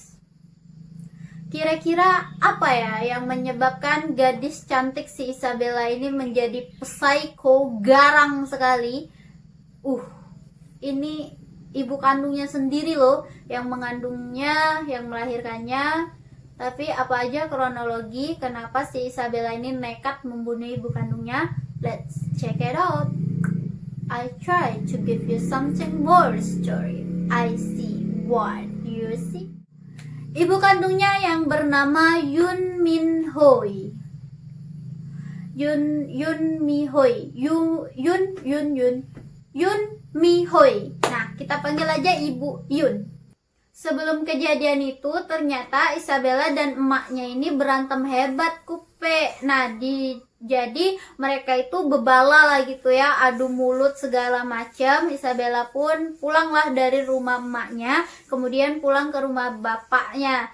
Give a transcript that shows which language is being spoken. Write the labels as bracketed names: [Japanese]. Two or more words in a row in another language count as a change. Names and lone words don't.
[Indonesian] Kira-kira apa ya yang menyebabkan gadis cantik si Isabella ini menjadi psycho garang sekali? Ini ibu kandungnya sendiri loh yang mengandungnya, yang melahirkannya. Tapi apa aja kronologi kenapa si Isabella ini nekat membunuh ibu kandungnya? [English] Let's check it out. I try to give you something more story. I see what you see. [Indonesian] Ibu kandungnya yang bernama Yoon Mi Hoy. Yoon Mi Hoy. Yoon Mi Hoy. Nah, kita panggil aja Ibu Yoon. Sebelum kejadian itu, ternyata Isabella dan emaknya ini berantem hebat, kupe. Nah, jadi mereka itu bebala lah gitu ya, adu mulut segala macam. Isabella pun pulanglah dari rumah emaknya, kemudian pulang ke rumah bapaknya.